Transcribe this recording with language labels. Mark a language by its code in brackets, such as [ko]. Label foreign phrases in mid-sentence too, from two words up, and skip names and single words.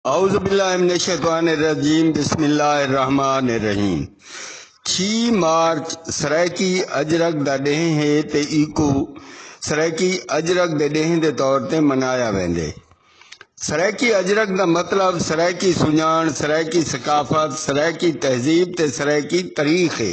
[ar] اعوذ باللہ من الشیطان الرجیم بسم اللہ الرحمن الرحیم [skr] 6 مارچ سرائکی اجرک دا ڈہیں ہے تے ایکو سرائکی اجرک دے ڈہیں دے طور تے منایا ویندے۔ سرائکی اجرک دا مطلب سرائکی سنجان، سرائکی ثقافت، سرائکی تہذیب تے سرائکی تاریخ ہے۔